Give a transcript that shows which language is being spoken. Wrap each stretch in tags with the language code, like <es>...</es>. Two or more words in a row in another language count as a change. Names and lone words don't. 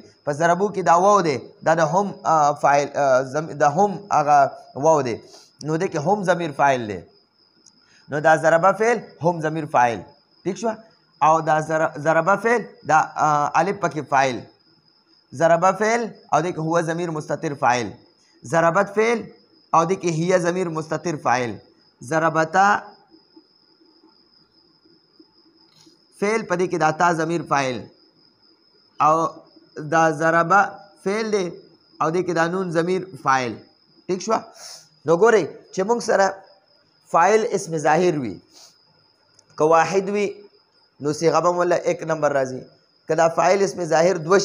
<ps>په ضربو کې دا واو دی دا د هم فاعل د هم هغه واو دی نو دې کې هم ضمیر فاعل دی نو دا ضربه فعل هم ضمیر فاعل. ٹھیک شو. او دا ضربه فعل دا الف پکې فاعل، ضربه فعل او دې کې هو ضمیر مستتر فاعل، ضربت فعل او دې کې هي ضمیر مستتر فاعل، ضربتا فعل پدې کې دا تا ضمیر فاعل او دا ضربه فعل دی او دې کې دا نون ضمیر فاعل. ٹھیک شو. نو ګورئ چې موږ سره فاعل اسم ظاهر وي که واحد وي نو صيغه به مولا 1 نمبر راځي، که دا فاعل اسم ظاهر دو</ps>